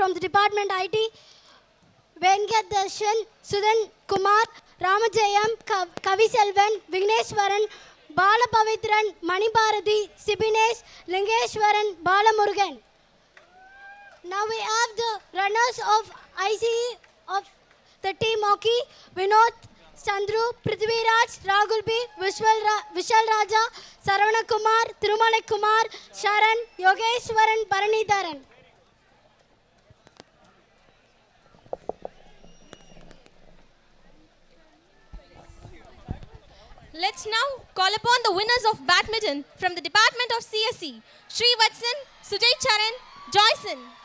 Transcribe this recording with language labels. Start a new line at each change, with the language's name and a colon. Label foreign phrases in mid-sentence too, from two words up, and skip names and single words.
English: the department IT, Venkateswaran, Sudan Kumar, Ramajayam, Kaviselvan, Vigneshwaran, Balapavitran, Manibharati, Sibinesh, Lingeshwaran, Balamurugan. Now we have the runners of ICE of the team hockey, Vinod, Chandru, Prithviraj, Rahul B, Vishal Raja, Saravana Kumar, Tirumalai Kumar, Sharan, Yogeshwaran, Paranidharan. Let's now call upon the winners of badminton from the department of CSE, Srivatsan, Sujay Charan, Joyson.